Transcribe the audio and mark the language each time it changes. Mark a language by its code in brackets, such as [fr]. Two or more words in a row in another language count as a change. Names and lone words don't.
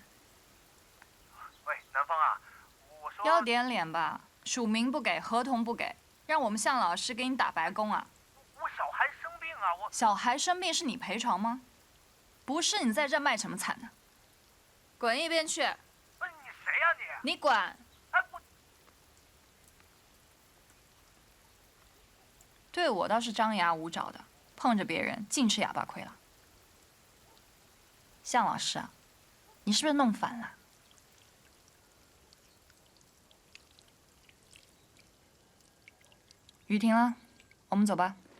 [zh] 喂，南方啊，我說要點臉吧，署名不給，合同不給，讓我們向老師給你打白工啊！我小孩生病啊，我小孩生病是你賠償嗎？不是，你在這賣什麼慘呢？滾一邊去！你誰呀你？你滾！哎我。对我倒是張牙舞爪的，碰着別人盡吃啞巴虧了。向老師啊，你是不是弄反了？雨停了，我們走吧。